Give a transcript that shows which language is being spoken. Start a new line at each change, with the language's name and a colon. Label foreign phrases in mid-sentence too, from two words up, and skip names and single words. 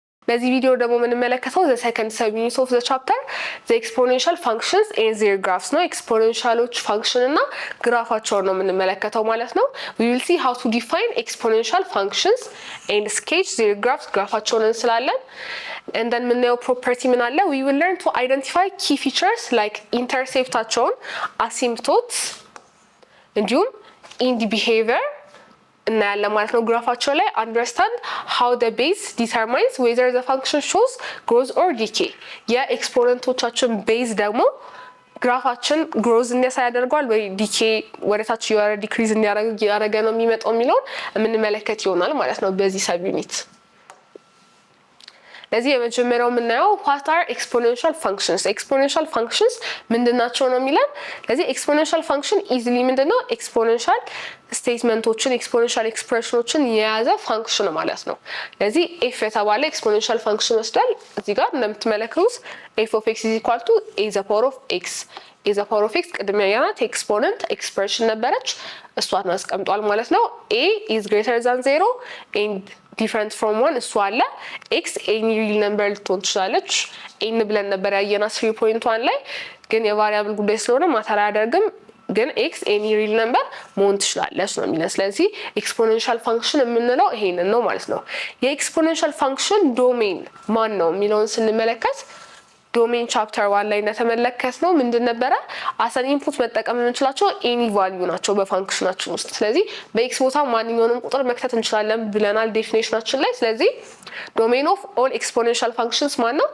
Amharic: በዚህ ቪዲዮ ደግሞ የምንመለከተው
English: the second subunit of the chapter the exponential functions and their graphs
Amharic: ነው።
English: exponentials function
Amharic: እና ግራፋቸውን ነው የምንመለከተው ማለት
English: ነው። we will see how to define exponential functions and sketch their graphs
Amharic: ግራፋቸውን እንስላለን።
English: and then ምናየው
Amharic: ፕሮፐርቲ ምን አለ
English: we will learn to identify key features like interceptaቸውን asymptotes
Amharic: እንዲሁም
English: in the behavior
Amharic: እናያለን ማለት ነው። ግራፋቸው ላይ
English: understand how the base determines whether the function shows growth or decay
Amharic: የኤክስፖነንቶቻችን ቤዝ ደግሞ ግራፋችን ግሮዝ እንዲያሳይ ያደርጋል ወይ ዲኬ ወደታች የወረ ዲክሪዝ እንዲያደርግ ነው የሚመጣው የሚለውን የምንመለከት ይሆናል ማለት ነው በዚህ
English: sub unit።
Amharic: ለዚህ የመጀመሪያው የምናየው
English: what are exponential functions
Amharic: exponential functions ምንድናቸው ነው የሚለን። ለዚህ
English: exponential function easily
Amharic: ምንድነው exponential ስቴትመንቶችን exponential expressionዎችን የያዘ ፋንክሽን ማለት ነው። ለዚህ f የተባለ
English: exponential function
Amharic: ወስዷል። እዚህ ጋር እንደምትመለከቱት
English: f of x is equal to a the power of x
Amharic: a the power of x ቅድሚያ ያናት
English: exponent expression
Amharic: ነበረች እሷን አስቀምጧል ማለት ነው።
English: a is greater than 0 and different from 1
Amharic: እሱ አለ
English: x any real number
Amharic: ልትሆን ትችላለች n ብለን ነበር ያየና 3.1 ላይ ግን የቫሪያብል ጉዳይ ስለሆነ ማተር አያደርግም ግን
English: x any real number
Amharic: መሆን ትችላለች ነው የሚለው። ስለዚህ
English: exponential function
Amharic: የምንለው ይሄንን ነው ማለት ነው።
English: exponential function domain
Amharic: ማን ነው የሚለውን ስንመለከት ዶሜን ቻፕተር 1 ላይ እንደተመለከትነው ምንድን ነበረ አሰን ኢንፑት መጠቀም የምንችላቸው
English: any value
Amharic: ናቸው በፋንክሽናችን ውስጥ። ስለዚህ በኤክስ ቦታ ማንኛውንም ቁጥር መክተት እንችላለን ብለናል ዴፊኒሽናችን ላይ። ስለዚህ
English: domain of all exponential functions
Amharic: ማን ነው?